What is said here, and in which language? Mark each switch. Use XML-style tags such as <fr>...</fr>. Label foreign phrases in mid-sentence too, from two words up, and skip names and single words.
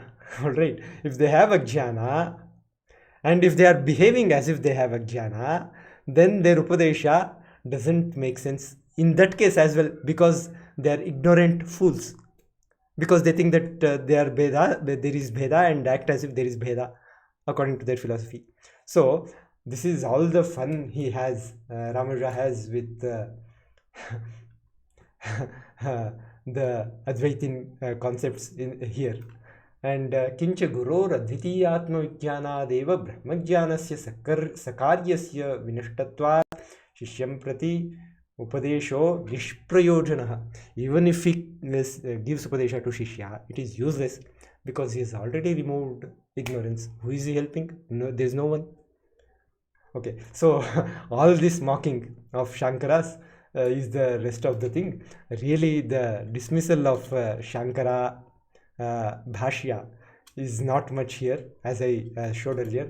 <en>All right, if they have ajnana, and if they are behaving as if they have ajnana, then their upadesha doesn't make sense in that case as well, because they are ignorant fools, because they think that there is bheda, and act as if there is bheda according to their philosophy. So this is all the fun he has, rAmAnuja has, with the Advaitin concepts in here.</en> <sa>And kincha guror advitiyatma vijnanadeva brahmajnanasya sakaryasya vinashtatvat shishyam prati upadesho nishprayojanaha.</sa> <en>Even if he gives upadesha to shishya, it is useless, because he has already removed ignorance. Who is he helping? No, there is no one. Okay, so all this mocking of Shankaras is the rest of the thing. Really, the dismissal of Shankara Bhashya is not much here, as I showed earlier.</en>